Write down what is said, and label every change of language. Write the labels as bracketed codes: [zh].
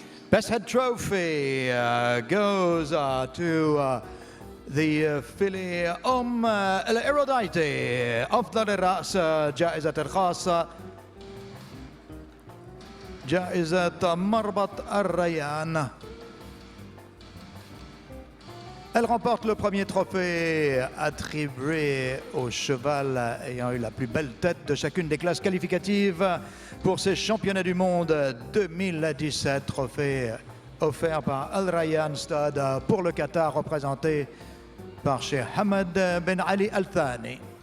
[en] Best Head Trophy goes to the filly الإيرودايتي. [ar] أفضل الرأس جائزة الخاصة جائزة مربط الريان. [fr] Elle remporte le premier trophée attribué au cheval ayant eu la plus belle tête de chacune des classes qualificatives pour ces championnats du monde 2017. Trophée offert par Al Rayyan Stud pour le Qatar, représenté par Cheikh Hamad Ben Ali Al Thani.